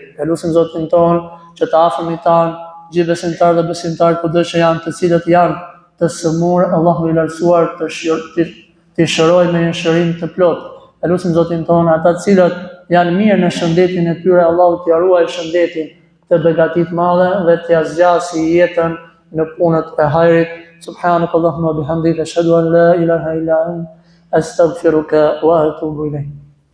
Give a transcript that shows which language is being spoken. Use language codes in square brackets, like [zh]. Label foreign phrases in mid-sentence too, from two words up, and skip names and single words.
[sq] E lutem Zotin ton që të afërmit tanë, gjithë besimtarët dhe besimtarët kudo që janë, të cilët janë të sëmurë, Allahu i lartësuar të shërojë me një shërim të plotë. E lutem Zotin ton ata të cilët janë mirë në shëndetin e tyre, Allahu t'i ruajë shëndetin të begatit madhe dhe t'ia zgjasë jetën në punët e hajrit. [ar] سبحانك اللهم بحمدك أشهد أن لا إله إلا أنت أستغفرك وأتوب إليك.